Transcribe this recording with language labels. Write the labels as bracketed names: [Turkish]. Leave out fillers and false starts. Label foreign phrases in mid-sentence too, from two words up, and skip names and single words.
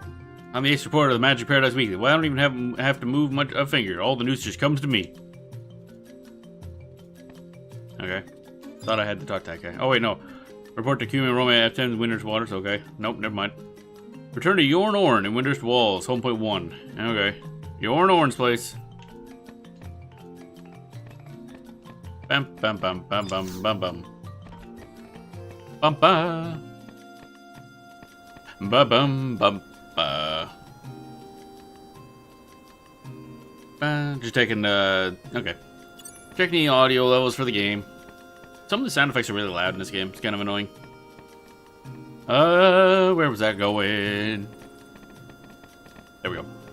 [English] I'm the ace reporter of the Magic Paradise Weekly. Well, I don't even have to move much a finger. All the news just comes to me. Okay. Thought I had to talk to that guy. Oh wait, no. Report to Cumin Rome F10 Windurst Waters. Okay. Nope, never mind. Return to Yorn Orn in Windurst Walls, home point 1. Okay. Yorn Orn's place. Bam bam bam bam bam bam bam. Bum ba. Ba bum bum ba. Just taking okay. Checking the audio levels for the game. Some of the sound effects are really loud in this game. It's kind of annoying. Where was that going? There we go.